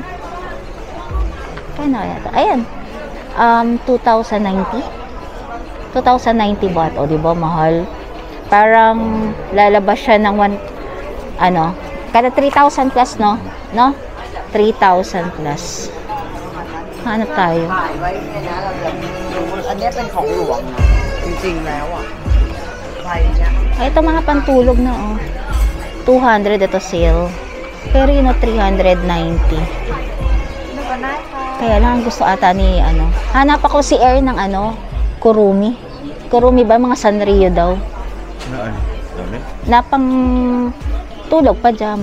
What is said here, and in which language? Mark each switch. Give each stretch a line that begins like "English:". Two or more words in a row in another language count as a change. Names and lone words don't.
Filipino: Magkano kaya ito? Ayan. 2,090. 2,090 baht. O, diba? Mahal. Parang lalabas siya ng kada 3,000 plus, no? No? 3,000 plus. Hanap tayo.
Thai: อันนี้เป็นของหลวงนะจริงๆแล้วอ่ะใบเนี้ย
Filipino: Ay, ito mga pantulog na, oh. 200 ito sale. Pero yun, 390. Kaya lang gusto ata ni, hanap ako si Air ng, Kurumi. Kurumi ba? Mga Sanrio daw. Na pang tulog, pajama.